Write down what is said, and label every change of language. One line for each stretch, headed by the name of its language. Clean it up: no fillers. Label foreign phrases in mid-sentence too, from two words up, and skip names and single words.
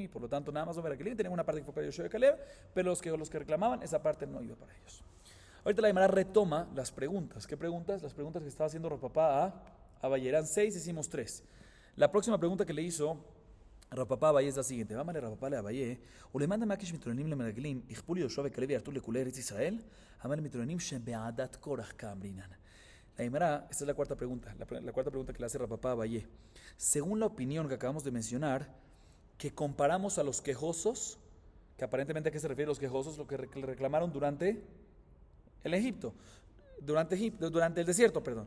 Spanish: Y por lo tanto, nada más los merragelim tenían una parte que fue para Yoshua y Caleb, pero los que reclamaban, esa parte no iba para ellos. Ahorita la Gemara retoma las preguntas. ¿Qué preguntas? Las preguntas que estaba haciendo Rav Papa a Valle. Eran 6, hicimos 3. La próxima pregunta que le hizo Rav Papa Abaye es la siguiente. Vamos a Rav Papa Abaye.
Aramaic: ולמאן דמקיש מתלוננים למרגלים, יכפו ליהושע וכלב וירתו לכולי ארץ ישראל, אמר למתלוננים שבעדת קורח כאמרינן.
Spanish: La Gemara, esta es la cuarta pregunta. La cuarta pregunta que le hace Rav Papa Abaye. Según la opinión que acabamos de mencionar, que comparamos a los quejosos, que aparentemente a qué se refiere los quejosos, lo que reclamaron durante el Egipto, durante el desierto, perdón.